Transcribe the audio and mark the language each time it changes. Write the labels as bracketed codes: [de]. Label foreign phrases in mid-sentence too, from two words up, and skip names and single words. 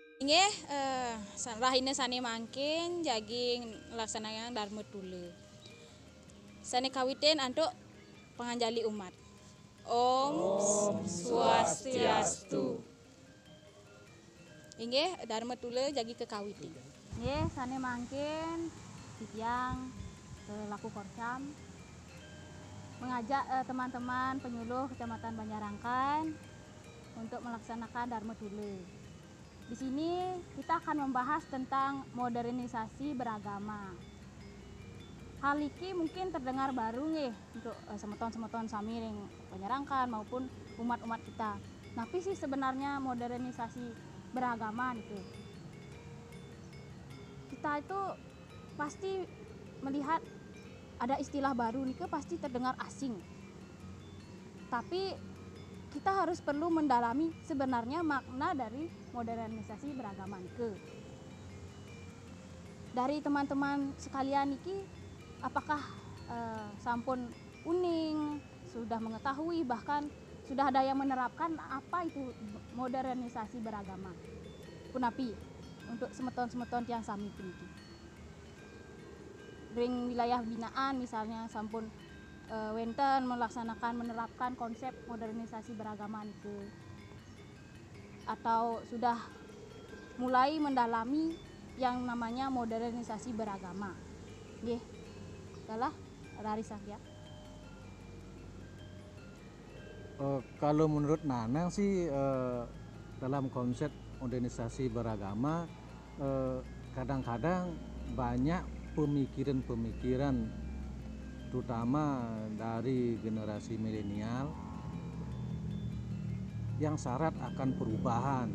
[ban] Inggih rahina sane mangkin jaging laksanakan Dharma Tula. Sane kawitin antuk panganjali umat. Om Swastiastu. Inggih Dharma Tula jagi kekawitin. Nggih sane mangkin tiyang laku [id] Korcam mengajak teman-teman penyuluh Kecamatan Banjarangkan untuk melaksanakan Dharma Tula. Di sini kita akan membahas tentang modernisasi beragama. Hal ini mungkin terdengar baru nih untuk [ban] semeton-semeton sami [id] yang Banjarangkan maupun umat-umat kita. Tapi sih sebenarnya modernisasi beragama itu. Kita itu pasti melihat ada istilah baru nih pasti terdengar asing. Tapi kita harus perlu mendalami sebenarnya makna dari modernisasi beragama nike. Dari teman-teman sekalian niki, apakah [ban] sampun uning [id] sudah mengetahui bahkan sudah ada yang menerapkan apa itu modernisasi beragama? [ban] Punapi untuk semeton-semeton yang sami niki. [id] Ring wilayah binaan misalnya [ban] sampun wenten [id] menerapkan konsep modernisasi beragama itu, atau sudah mulai mendalami yang namanya modernisasi beragama. Nggih. Kalah dari saya. Kalau menurut Nanang sih dalam konsep modernisasi beragama kadang-kadang banyak pemikiran-pemikiran terutama dari generasi milenial yang syarat akan perubahan.